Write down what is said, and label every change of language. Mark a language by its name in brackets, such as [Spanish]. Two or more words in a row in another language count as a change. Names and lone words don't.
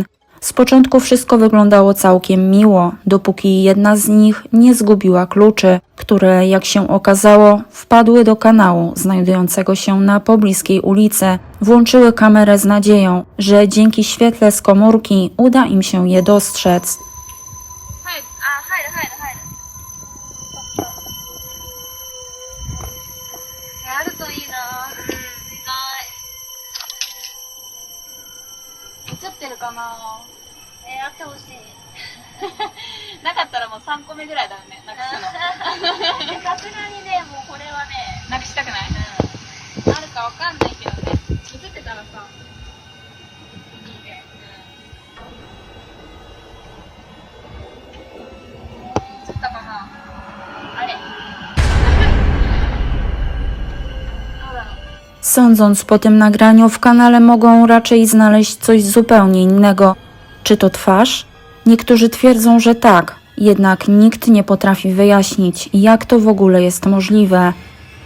[Polish] Z początku wszystko wyglądało całkiem miło, dopóki jedna z nich nie zgubiła kluczy, które, jak się okazało, wpadły do kanału znajdującego się na pobliskiej ulicy. Włączyły kamerę z nadzieją, że dzięki świetle z komórki uda im się je dostrzec. [Japanese] あるといいな。映ってるかな。あってほしい。なかったらもう3個目ぐらいだよね。なくすの。さすがにね、もうこれはね、なくしたくない。あるかわかんないけどね。映ってたらさ。いいね。映ったかな。あれ。 [Polish] Sądząc po tym nagraniu, w kanale mogą raczej znaleźć coś zupełnie innego. Czy to twarz? Niektórzy twierdzą, że tak, jednak nikt nie potrafi wyjaśnić, jak to w ogóle jest możliwe.